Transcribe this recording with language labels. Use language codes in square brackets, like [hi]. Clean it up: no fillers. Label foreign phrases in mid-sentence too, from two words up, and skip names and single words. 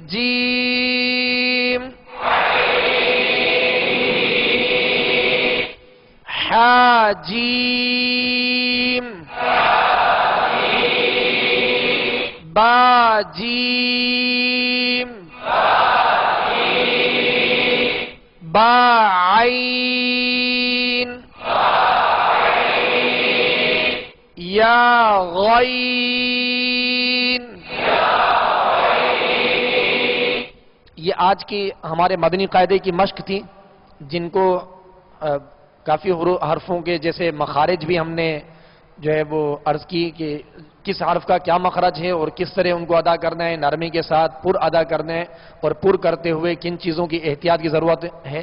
[ar] جیم حا جیم با جیم با عین یا غین. [ur] یہ آج کی ہمارے مدنی قاعدے کی مشق تھی، جن کو کافی حرفوں کے جیسے مخارج بھی ہم نے جو ہے وہ عرض کی کہ کس حرف کا کیا مخرج ہے اور کس طرح ان کو ادا کرنا ہے، نرمی کے ساتھ پر ادا کرنا ہے، اور پر کرتے ہوئے کن چیزوں کی احتیاط کی ضرورت ہے.